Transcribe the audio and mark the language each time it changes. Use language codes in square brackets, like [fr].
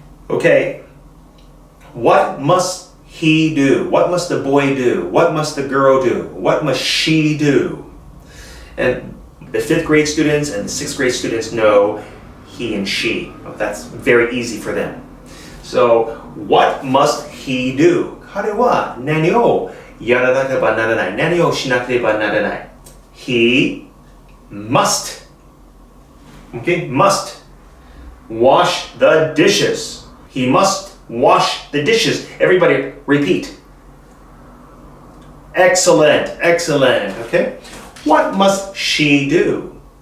[en] Okay. What must he do? What must the boy do? What must the girl do? What must she do? And the 5th grade students and the 6th grade students know he and she. That's very easy for them. So, what must he do? [ja] 彼は何をやらなければならない。何をしなければならない。 [en] He must. Okay, must wash the dishes. He must wash the dishes. Everybody repeat. Excellent, excellent. Okay. What must she do?